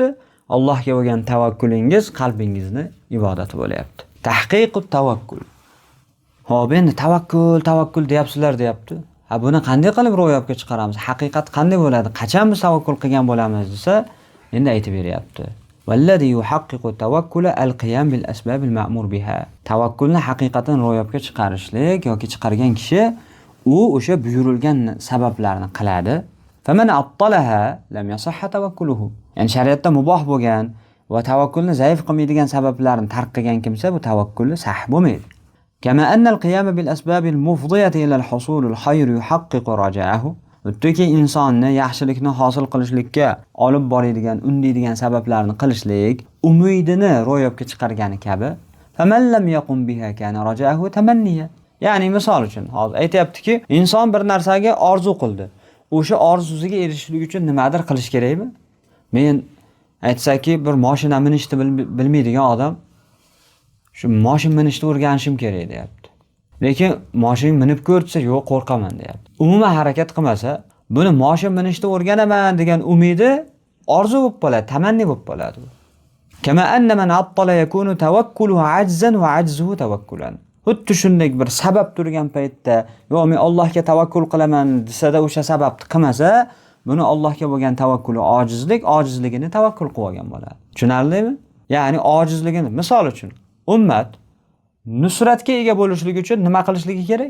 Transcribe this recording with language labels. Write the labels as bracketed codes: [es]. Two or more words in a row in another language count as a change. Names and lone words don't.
[uz] Allohga bo'lgan tavakkulingiz qalbingizni ibodati bo'lyapti. [ar] تحقيق التوكل. [uz] Xo'p, endi tavakkul deyapsizlar deyapti. Ha, buni qanday qilib ro'yobga chiqaramiz? Haqiqat qanday bo'ladi? Qachon biz tavakkul qilgan bo'lamiz desa, endi aytib beryapti. [ar] والذي يحقق التوكل القيام بالأسباب المأمور بها. [uz] Tavakkulni haqiqatan ro'yobga chiqarishlik yoki chiqargan kishi u o'sha buyurilgan sabablarni qiladi. [ar] فمن عطلها لم يصح توكله. [uz] Ya'ni shariatda muboh bo'lgan va tavakkulni zaif qilmaydigan sabablarni tark qilgan kimsa bu tavakkulni sahih bo'lmaydi. [ar] كما أن القيام بالأسباب المفضية إلى حصول الخير يحقق رجاءه. [uz] O'tdagi insonni yaxshilikni hosil qilishlikka olib boradigan, undaydigan sabablarni qilishlik umidini ro'yobga chiqargani kabi. [ar] فمن لم يقم بها كان رجاؤه تمنيا. [uz] Ya'ni misol uchun hozir aytayaptiki, inson bir narsaga orzu qildi. O'sha orzusiga erishishlik uchun nimadir qilish kerakmi? Men aytsaki, bir mashina minishni bilmaydigan odam shu mashina minishni o'rganishim kerak deyapti. Lekin mashina minib ko'rsa, yo'q, qo'rqaman deyapti. Umuman harakat qilmasa, buni mashina minishni o'rganaman degan umidi orzu bo'lib qoladi, tamanni bo'lib qoladi. [ar] كما أن من عطل يكون توكله عجزا وعجزه توكلا. [uz] Xuddi shunday bir sabab turgan paytda, yo'q, men Allohga tavakkul qilaman desa-da o'sha sababni qilmasa, buni Allohga bo'lgan tavakkuli ojizlik, ojizligini tavakkul qilib olgan bo'ladi. Tushunarlimi? Ya'ni ojizligini, misol uchun, ummat nusratga ega bo'lishligi uchun nima qilishligi kerak?